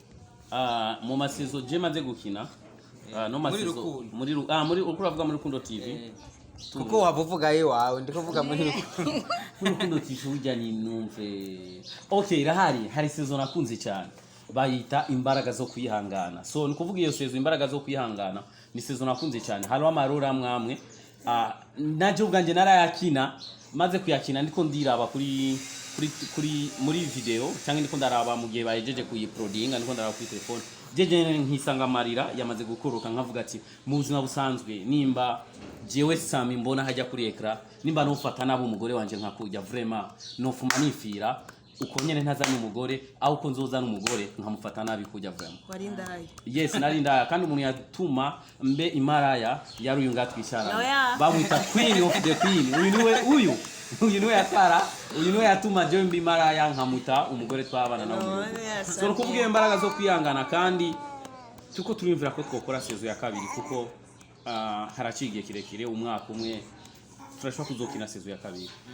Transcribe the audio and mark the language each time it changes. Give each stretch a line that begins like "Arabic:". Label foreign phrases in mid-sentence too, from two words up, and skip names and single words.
Rundi: mu masizo je maze gukina no masizo muri ukuravuga muri Rukundo TV kuko wavuga ye wawe ndiko vuga muri Rukundo TV ujya ni numve okay hari season nakunze cyane bayita imbaraga zo kwihangana so nikuvuga iyo season imbaraga zo kwihangana ni season nakunze cyane hariho amarura mwamwe naje ubwanje narayakina maze kuyakina ndiko ndiraba kuri muri video cyangwa ndiko ndaraba mu gihe bayejeje kuyiprodinga ndiko ndaraba kuri telefone jeje nkisanga amarira yamaze gukuruka nkavuga ati mu buzima busanzwe nimba jewe Sami mbona hajya kuri ekra nimba nofata nabo umugore wanje nkakujya vraiment nofuma nifira uko nyene ntazana umugore aho uko nzozana umugore nkamufata nabi kujya vraiment wari ndaya yes nari ndaya kandi umuntu yatuma mbe imaraya yari uyu ngatwishara bamwita
English: queen of the queen
Rundi: uyu niwe yatwara uyu niwe yatuma je mbe imaraya nkamuta umugore twabana nawe so kuvuga imbaraga zo kwihangana kandi tuko turimvira ko twokora sezo ya kabiri kuko haracigiye kirekire umwaka umwe turashobora kuzokina sezo ya kabiri